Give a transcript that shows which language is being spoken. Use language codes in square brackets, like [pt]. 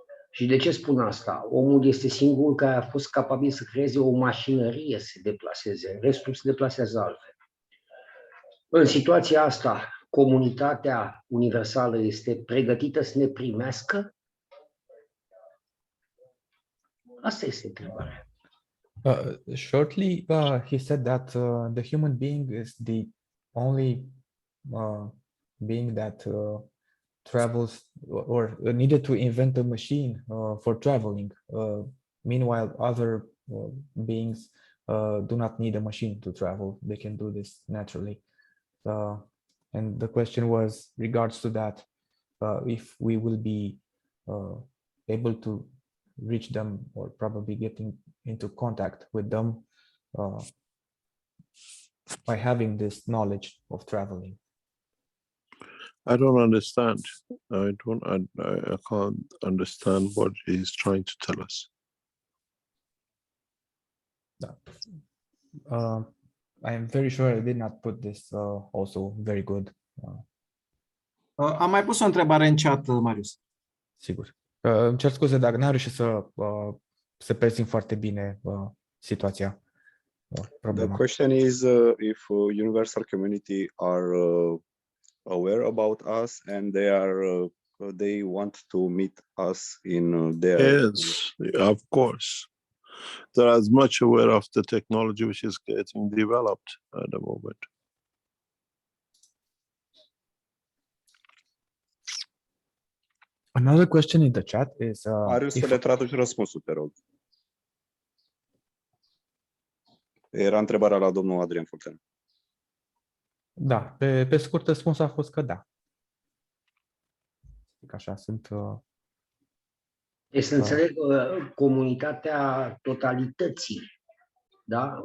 [ro] Și de ce spun asta? Omul este singurul care a fost capabil să creeze o mașinărie să se deplaseze, restul se deplasează altfel. În situația asta, comunitatea universală este pregătită să ne primească? Asta este întrebarea. [en] Shortly, he said that the human being is the only being that travels or needed to invent a machine for traveling. Meanwhile, other beings do not need a machine to travel. They can do this naturally. And the question was regards to that, if we will be able to reach them or probably getting into contact with them by having this knowledge of traveling. I don't understand. I can't understand what he's trying to tell us. I am very sure I did not put this also very good. [ro] Am mai pus o întrebare în chat, Marius. Sigur. Îmi cer scuze dacă n-am reușit să prezint foarte bine situația. [en] The question is if universal community are aware about us and they want to meet us in their... Yes, of course. They're as much aware of the technology which is getting developed at the moment. Another question in the chat is... [ro] Marius, să le traduci răspunsul, te rog. Era întrebarea la domnul Adrian Fulten. Da, pe scurt răspunsul a fost că da. Așa sunt... Deci să înțeleg comunitatea totalității, da?